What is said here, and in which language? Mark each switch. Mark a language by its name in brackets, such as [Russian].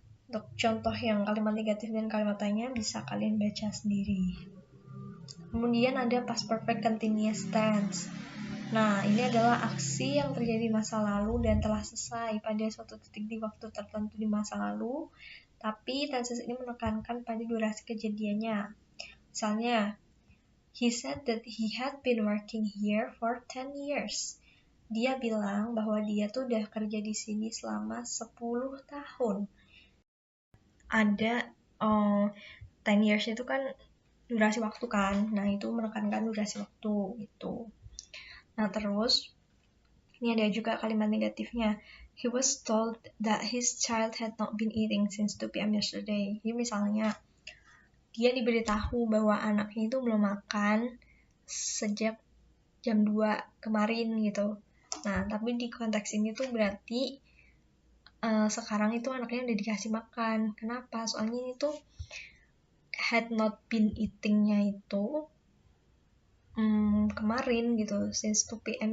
[Indonesian] Untuk contoh yang kalimat negatif dan kalimat tanya bisa kalian baca sendiri. Kemudian ada past perfect continuous tense. Nah, ini adalah aksi yang terjadi di masa lalu dan telah selesai pada suatu titik di waktu tertentu di masa lalu, tapi tenses ini menekankan pada durasi kejadiannya. Misalnya, [English] he said that he had been working here for 10 years. [Indonesian] Dia bilang bahwa dia tuh udah kerja di sini selama 10 tahun. Ada [English] 10 years [Indonesian] itu kan durasi waktu kan. Nah, itu menekankan durasi waktu itu. Nah, terus ini ada juga kalimat negatifnya. [English] He was told that his child had not been eating since 2 p.m. yesterday. [Indonesian] Jadi misalnya dia diberitahu bahwa anaknya itu belum makan sejak jam 2 kemarin gitu. Nah, tapi di konteks ini tuh berarti sekarang itu anaknya udah dikasih makan. Kenapa? Soalnya ini tuh [English] had not been eating- [Indonesian] nya itu kemarin gitu, [English] since 2 p.m.